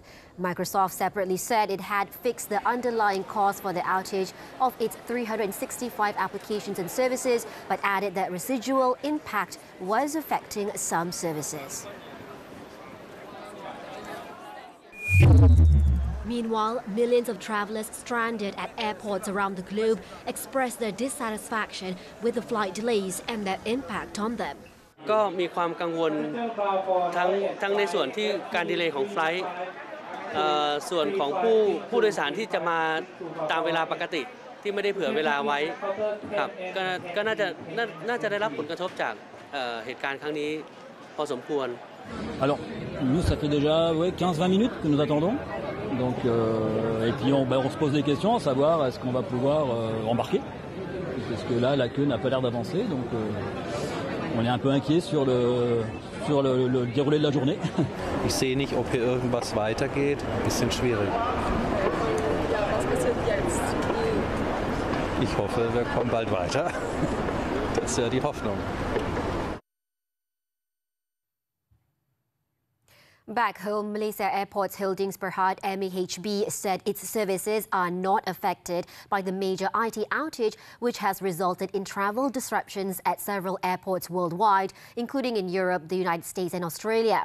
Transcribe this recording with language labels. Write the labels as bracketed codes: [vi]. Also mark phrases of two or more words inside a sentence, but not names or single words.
[en] Microsoft separately said it had fixed the underlying cause for the outage of its 365 applications and services, but added that residual impact was affecting some services. Meanwhile, millions of travelers stranded at airports around the globe expressed their dissatisfaction with the flight delays and their impact on them. [th] ก็มีความกังวลทั้งในส่วนที่การดีเลย์ของไฟลท์ส่วนของผู้โดยสารที่จะมาตามเวลาปกติที่ไม่ได้เผื่อเวลาไว้ครับก็น่าจะได้รับผลกระทบจากเหตุการณ์ครั้งนี้พอสมควร [fr] Alors, nous, ça fait déjà 15-20 minutes que nous attendons. Donc, et puis on se pose des questions à savoir est-ce qu'on va pouvoir embarquer. Parce que là, la queue n'a pas l'air d'avancer. Donc, on est un peu inquiet sur le déroulé de la journée. [de] Ich sehe nicht, ob hier irgendwas weitergeht. Ein bisschen schwierig. Was passiert jetzt? Ich hoffe, wir kommen bald weiter. Das ist ja die Hoffnung. [en] Back home, Malaysia Airports Holdings Berhad MAHB said its services are not affected by the major IT outage, which has resulted in travel disruptions at several airports worldwide, including in Europe, the United States and Australia.